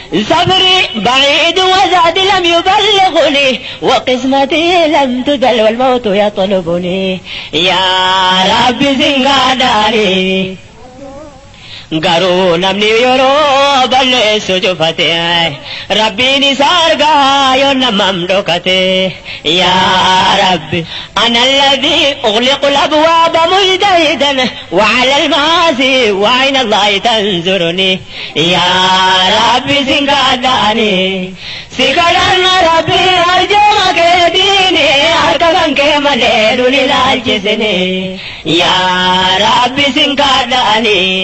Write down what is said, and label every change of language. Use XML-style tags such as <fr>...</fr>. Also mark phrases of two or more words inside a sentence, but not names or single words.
<ar>صبري بعيد وزادي لم يبلغني وقسمتي لم تزل والموت يطلبني. يا رب,</ar> <om>singaadhaani. Garuu namni yeroo balleessu cufate, Rabbiin isa argaa yoo namam dhokate.</om> <ar>يا رب, أنا الذي أغلق الأبواب مجتهدا وعلى المعاصي وعين الله تنظرني. يا رب,</ar> <om>si kadhanna Rabbi, arjuma keetiini, harka kan kee malee nun ilaalchisini.</om> <ar>يا رب,</ar> <om>si kadhaani.</om>